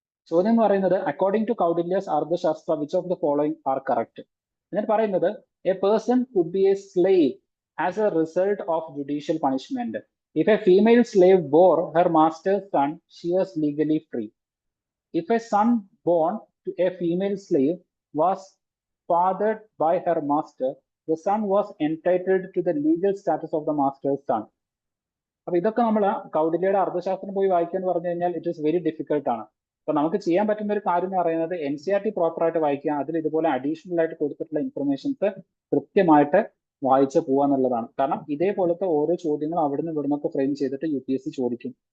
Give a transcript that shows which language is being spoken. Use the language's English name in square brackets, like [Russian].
[Malayalam] ചോദ്യം എന്ന് പറയുന്നത് [English] According to Kautilya's Arthashastra which of the following are correct. [Malayalam] എന്നിട്ട് പറയുന്നത് [English] A person could be a slave as a result of judicial punishment. If a female slave bore her master's son she was legally free. If a son born to a female slave was fathered by her master, the son was entitled to the legal status of the master's son. [Malayalam] അപ്പൊ ഇതൊക്കെ നമ്മൾ കൗടില്യയുടെ അർത്ഥശാസ്ത്രം പോയി വായിക്കുക എന്ന് പറഞ്ഞു കഴിഞ്ഞാൽ [English] it is very difficult [Malayalam] ആണ്. അപ്പൊ നമുക്ക് ചെയ്യാൻ പറ്റുന്ന ഒരു കാര്യം എന്ന് പറയുന്നത് NCERT പ്രോപ്പർ ആയിട്ട് വായിക്കുക, അതിൽ ഇതുപോലെ അഡീഷണൽ ആയിട്ട് കൊടുത്തിട്ടുള്ള ഇൻഫർമേഷൻസ് കൃത്യമായിട്ട് വായിച്ച് പോവുക എന്നുള്ളതാണ്. കാരണം ഇതേപോലത്തെ ഓരോ ചോദ്യങ്ങൾ അവിടുന്ന് ഇവിടുന്നൊക്കെ ഫ്രെയിം ചെയ്തിട്ട് UPSC ചോദിക്കും.